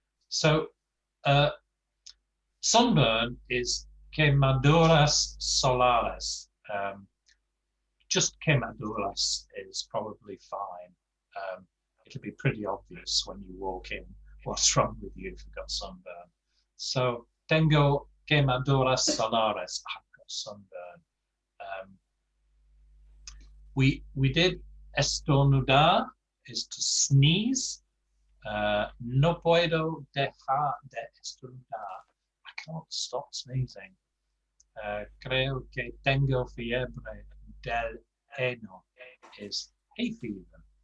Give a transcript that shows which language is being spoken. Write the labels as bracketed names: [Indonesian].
[English] So sunburn is [Spanish] quemaduras solares. [English] Just quemaduras is probably fine. It'll be pretty obvious when you walk in what's wrong with you if you've got sunburn. [Spanish] So tengo quemaduras solares. [English] I've got sunburn. We did estornudar is to sneeze. [Spanish] No puedo dejar de estornudar. [English] I can't stop sneezing. [Spanish] Creo que tengo fiebre del heno [English] is hay fever.